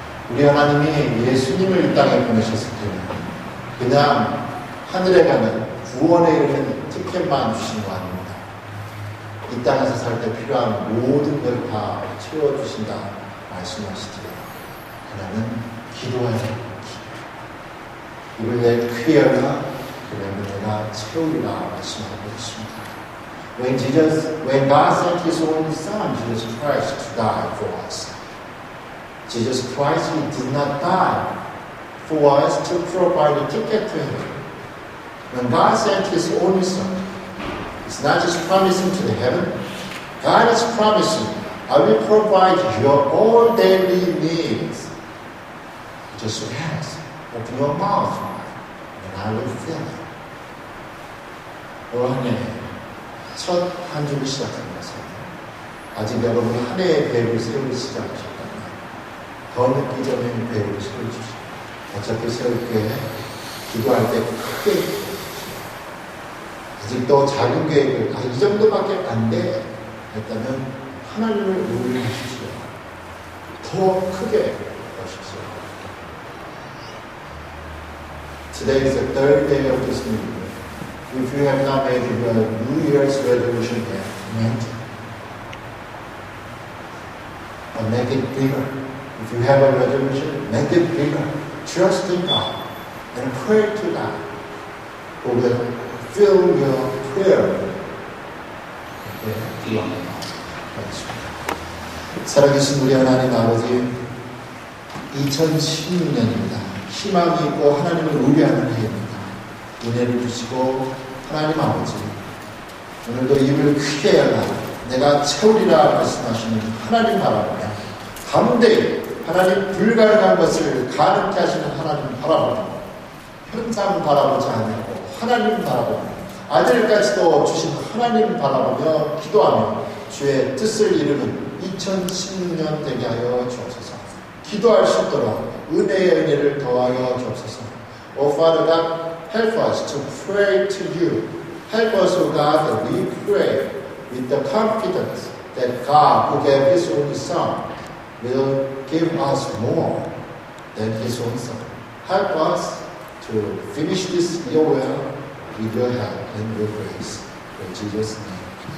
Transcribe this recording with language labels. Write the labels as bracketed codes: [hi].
[ko] 우리 하나님이 예수님을 이 땅에 보내셨을 때는 그냥 하늘에 가는 구원에 이르는 티켓만 주신 거 아닙니다. 이 땅에서 살 때 필요한 모든 걸 다 채워주신다 말씀하시지요. 하나는 기도해야 합니다. 이를 내 크리어가 그러면 내가 채우리라 말씀하고 있습니다. [en] When God sent His only Son, Jesus Christ, to die for us, Jesus Christ, He did not die for us to provide a ticket to Him. When God sent His only Son, it's not just promising to the heaven. God is promising, I will provide your all daily needs. Just ask. Open your mouth, and I will fill it. [ko] 올 한 해, 첫 한 주를 시작하면서 아직 여러분이 한 해의 계획을 세우기 시작하셨다면 더 늦기 전에 계획을 세워주시고 어차피 세울 때 기도할 때 크게 아직도 작은 계획을 이 정도밖에 안 돼 했다면 하나님을 의뢰하십시오. 더 크게 하십시오. [en] Today is the third day of this new year. If you have not made your New Year's resolution yet, make it. But make it bigger. If you have a resolution, make it bigger. Trust in God and pray to God who will fill your prayer. [ko] 살아계신 우리 하나님 아버지, 2016년입니다. 희망이 있고 하나님을 의뢰하는 해입니다. 은혜를 주시고 하나님 아버지, 오늘도 입을 크게 열라 내가 채우리라 말씀하시는 하나님 바라보며 담대히 하나님 불가능한 것을 가능케 하시는 하나님 바라보며 현상 바라보지 않고 하나님 바라보며 아들까지도 주신 하나님 바라보며 기도하며 주의 뜻을 이루는 2016년 되게 하여 주옵소서. 기도할 수 있도록 은혜의 은혜를 더하여 주옵소서. [en] Oh Father God, help us to pray to you. Help us, O God, that we pray with the confidence that God, who gave His only Son, will give us more than His own Son. Help us to finish this year well with your help and your grace. In Jesus' name.